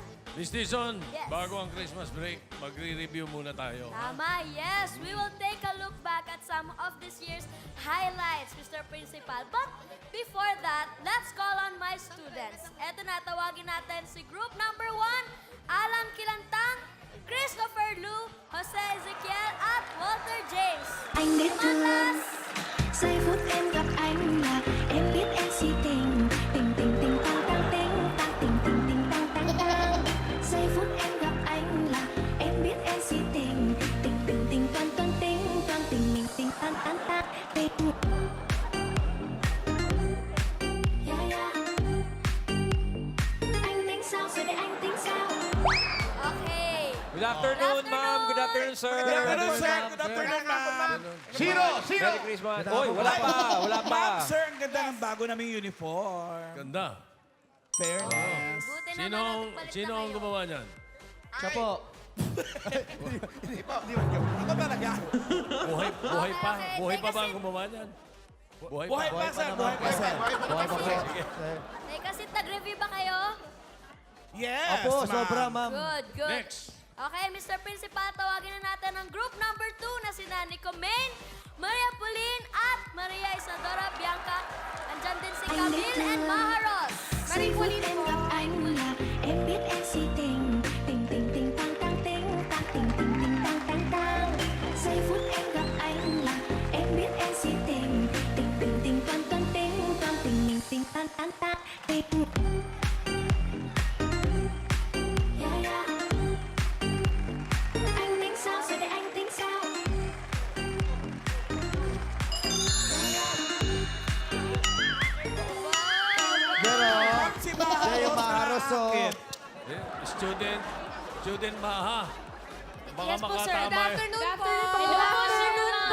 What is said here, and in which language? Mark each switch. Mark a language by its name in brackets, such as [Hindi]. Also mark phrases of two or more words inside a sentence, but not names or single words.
[Filipino] Miss Dizon, Yes. bago ang Christmas break, magre-review muna tayo. Tama, yes. [English] We will take a look back at some of this year's highlights, Mr. Principal. But before that, let's call on my students. [Filipino] Eto na, tawagin natin si [English] group number [Filipino] 1, Alan Kilantang, Christopher Lu, Jose Ezekiel, at Walter James. [Vietnamese] Anh biết [English] Come on, class! [Vietnamese] thương giây phút em gặp anh là em biết em si tình tình tình tình tăng tăng tình tăng tình tình tình tăng tăng tăng giây phút em gặp anh là em biết em si tình tình tình tình toan toan tình mình tình tăng tăng tăng tình [English] yeah yeah [Vietnamese] anh tính sao rồi để anh tính sao. [English] Okay. Good afternoon, ma'am. Good afternoon, sir. Good afternoon, sir. Good afternoon, [Filipino] ma'am. Sino? [English] Merry Christmas. [Filipino] Oy, wala pa. Wala pa. Ma'am, sir, ang ganda ng bago naming uniform. Ganda. Fairness. Buti Sino, naman nagpalit sino na ang kayo. gumawa niyan? Siya po. Di ba? Ito talaga. Buhay pa? okay. Buhay pa Teka, ba ang si- gumawa niyan? Buhay Buhay pa. pa, sir. Buhay pa, sir. Buhay pa po. Sir. Teka, kasi nag-review ba kayo? Yes, Opo, ma'am. sobra, ma'am. [English] Good, good. Next. [Filipino] Okay, Mr. Principal, tawagin na natin ang [English] group number [Filipino] 2 na sina Nico Main, Maria Pauline, at Maria Isadora Bianca. Andyan din si [Vietnamese] Anh biết [Filipino] Camille and [Vietnamese] thương [Filipino] Maharos. [Vietnamese] giây phút em gặp anh là em biết em si tình tình tình tình tăng tăng tình tăng tình tình tình tăng tăng tăng giây phút em gặp anh là em biết em si tình tình tình tình toan toan tình mình tình tăng tăng tăng tình [English] yeah yeah [Vietnamese] anh tính sao rồi để anh tính sao. [Filipino] Pero, Si siya yung maharos, so... Bakit? Student Maha. Baka Yes po, sir. makatama. [English] Good afternoon po. Good afternoon po.